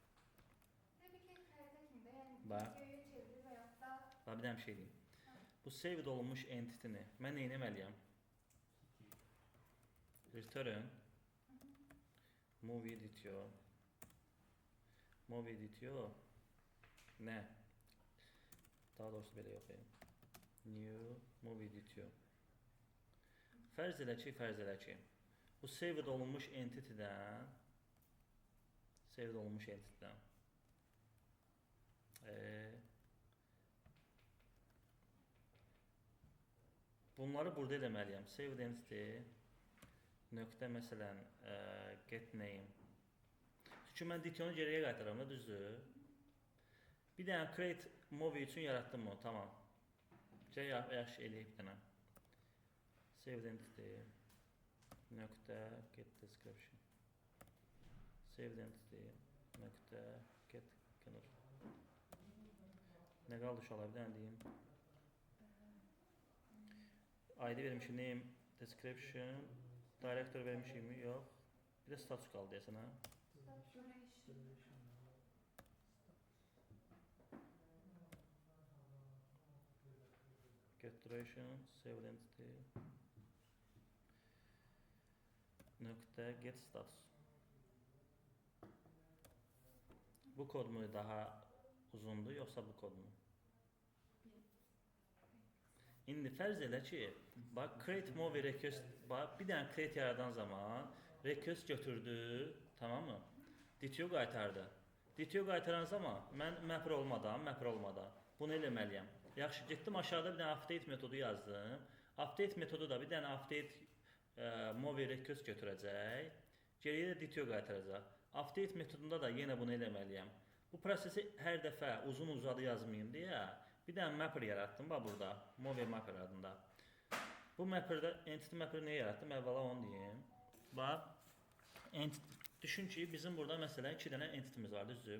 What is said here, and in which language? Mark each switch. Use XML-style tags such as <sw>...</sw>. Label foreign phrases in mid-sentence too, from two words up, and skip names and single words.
<az>Bir dənə bir şey deyim. Bu saved olunmuş entity-ni mən nə etməliyəm?</az> <en>Return movie DTO nə?</en> <az>Daha doğrusu belə yox.</az> <en>New movie DTO</en> <az>fərz elə ki bu saved olunmuş entity-dən bunları burada eləməliyəm.</az> <en>Saved entity</en> <az>nöqtə məsələn</az> <en>get name.</en> <az>Çünki mən DTO-nu geriyə qaytaram da, düzdür? Bir dənə</az> <en>create movie</en> <az>üçün yaratdım onu, tamam. Yaxşı eləyib bir dənə.</az> <en>Saved entity nöqtə get description. Saved entity nöqtə get gener.</en> <az>Nə qaldı uşaqlar, bir dənə deyim. ID vermişim,</az> <en>name, description, director</en> <az>vermişim mi? Yox. Bir də status qaldı deyəsən, ha?</az> <en>Get duration, saved entity, nöqtə get status.</en> <az>Bu kod mu daha uzundur, yoxsa bu kod mu? İndi fərz elə ki, bax,</az> <en>create movie request,</en> <az>bax, bir dənə create yaradan zaman request götürdü, tamam mı? DTO qaytardı. DTO qaytaran zaman mən mapper olmadan, bunu eləməliyəm. Yaxşı, getdim aşağıda bir dənə update metodu yazdım. Update metodu da bir dənə</az> <en>update movie request</en> <az>götürəcək. Geriyə də DTO qaytaracaq. Update metodunda da yenə bunu eləməliyəm. Bu prosesi hər dəfə uzun-uzadı yazmayayım deyə bir dənə mapper yaratdım bax burada,</az> <en>movie mapper</en> <az>adında. Bu mapperdə</az> <en>entity mapper</en> <az>niyə yaratdım? Əvvəla onu deyim. Bax, düşün ki, bizim burada məsələn 2 dənə entity'miz var, düzdür?</az>